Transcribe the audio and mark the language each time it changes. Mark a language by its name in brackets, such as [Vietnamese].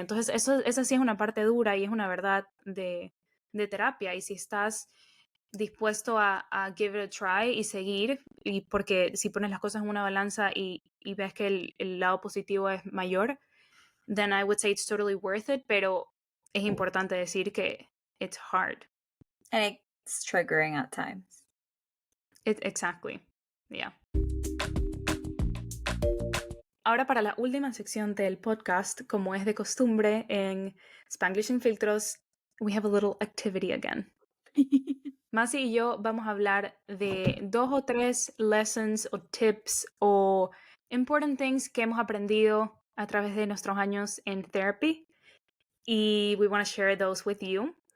[Spanish] Entonces esa sí es una parte dura y es una verdad de terapia. Y si estás dispuesto a [English] give it a try [Spanish] y seguir, y porque si pones las cosas en una balanza y ves que el lado positivo es mayor, [English] then I would say it's totally worth it, [Spanish] pero es importante decir que [English] it's hard. And it's triggering at times. Exactly. Yeah. [Spanish] Ahora para la última sección del podcast, como es de costumbre en Spanglish sin filtros, [English] we have a little activity again. [Spanish] Masi y yo vamos a hablar de 2 o 3 lessons o tips o [English] important things [Spanish] que hemos aprendido a través de nuestros años en therapy. [English] Y we want to share those with you.